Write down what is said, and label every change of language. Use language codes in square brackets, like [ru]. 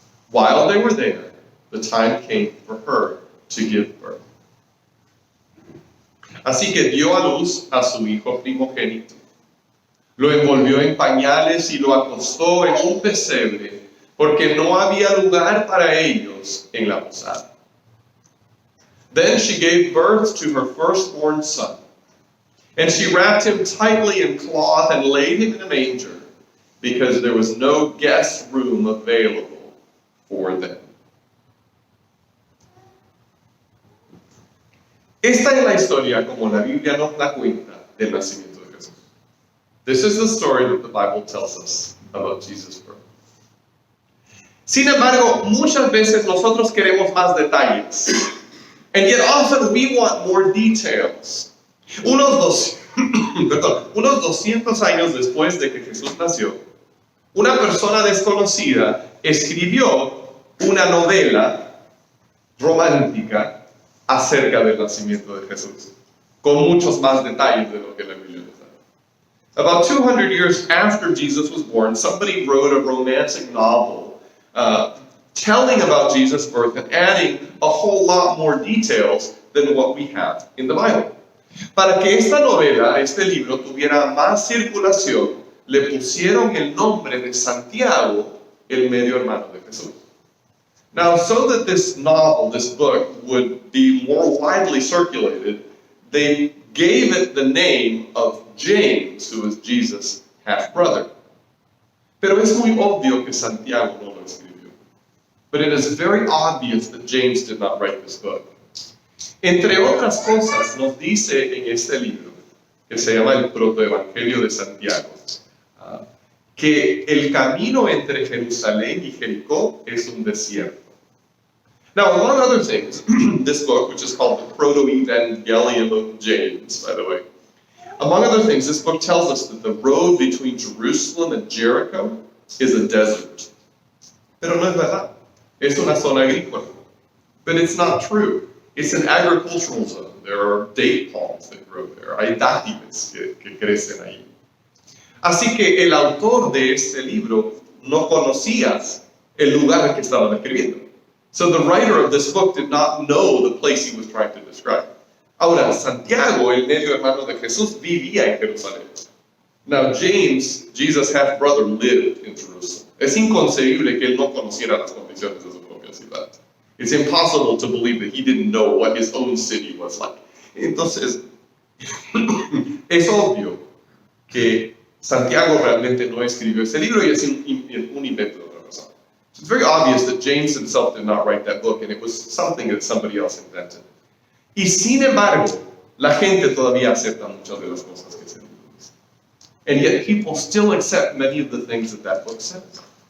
[en] While they were there, the time came for her to give birth. [es] Así que dio a luz a su hijo primogénito. Lo envolvió en pañales y lo acostó en un pesebre, porque no había lugar para ellos en la posada. [en] Then she gave birth to her firstborn son, and she wrapped him tightly in cloth and laid him in a manger, because there was no guest room available for them. [es] Esta es la historia como la Biblia nos la cuenta del nacimiento de Jesús. [en] This is the story that the Bible tells us about Jesus' birth. [es] Sin embargo, muchas veces nosotros queremos más detalles. [en] And yet often we want more details. [es] Unos 200 años después de que Jesús nació, una persona desconocida escribió una novela romántica acerca del nacimiento de Jesús, con muchos más detalles de lo que la Biblia nos da. [en] About 200 years after Jesus was born, somebody wrote a romantic novel telling about Jesus' birth and adding a whole lot more details than what we have in the Bible. [es] Para que esta novela, este libro, tuviera más circulación, le pusieron el nombre de Santiago, el medio hermano de Jesús. [en] Now, so that this novel, this book, would be more widely circulated, they gave it the name of James, who was Jesus' half-brother. [es] Pero es muy obvio que Santiago no lo escribió. [en] But it is very obvious that James did not write this book. [es] Entre otras cosas, nos dice en este libro, que se llama el Protoevangelio de Santiago, que el camino entre Jerusalén y Jericó es un desierto. [en] Now, among other things, this book, which is called the Proto-Evangelium of James, by the way, among other things, this book tells us that the road between Jerusalem and Jericho is a desert. [es] Pero no es verdad. Es una zona agrícola. [en] But it's not true. It's an agricultural zone. There are date palms that grow there. [es] Hay dátiles que crecen ahí. Así que el autor de este libro no conocía el lugar que estaba describiendo. [en] So the writer of this book did not know the place he was trying to describe. [es] Ahora, Santiago, el medio hermano de Jesús, vivía en Jerusalén. [en] Now, James, Jesus' half-brother, lived in Jerusalem. [es] Es inconcebible que él no conociera las condiciones de su propia ciudad. [en] It's impossible to believe that he didn't know what his own city was like. [es] Entonces, es obvio que Santiago realmente no escribió ese libro y es un invento de otra persona. [en] So it's very obvious that James himself did not write that book, and it was something that somebody else invented. [es] Y sin embargo, la gente todavía acepta muchas de las cosas que ese libro dice. [en] And yet people still accept many of the things that that book says.